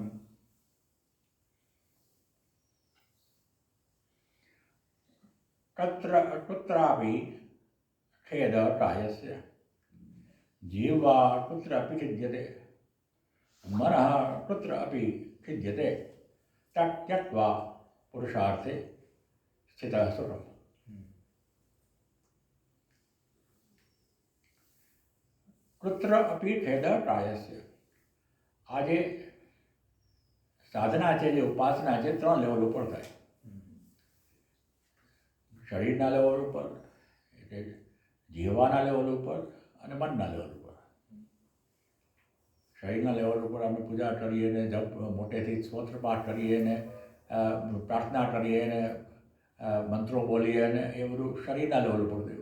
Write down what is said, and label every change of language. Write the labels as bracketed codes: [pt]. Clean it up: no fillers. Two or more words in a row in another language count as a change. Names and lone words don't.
[sa] कुत्रापि खेदहटायस्य जीवा कुत्रापि खिद्यते मनः कुत्रापि खिद्यते त्यक्त्वा पुरुषार्थे स्थितः सुखम्. कुत्र अपि खेदहटायस्य. [gu] આજે સાધના છે, જે ઉપાસના છે, 3 લેવલ ઉપર થાય. શરીરના લેવલ ઉપર, એટલે જીવવાના લેવલ ઉપર અને મનના લેવલ ઉપર. શરીરના લેવલ ઉપર અમે પૂજા કરીએ ને જપ મોટેથી સ્તોત્ર પાઠ કરીએ ને પ્રાર્થના કરીએ ને મંત્રો બોલીએ ને એ બધું શરીરના લેવલ ઉપર થયું.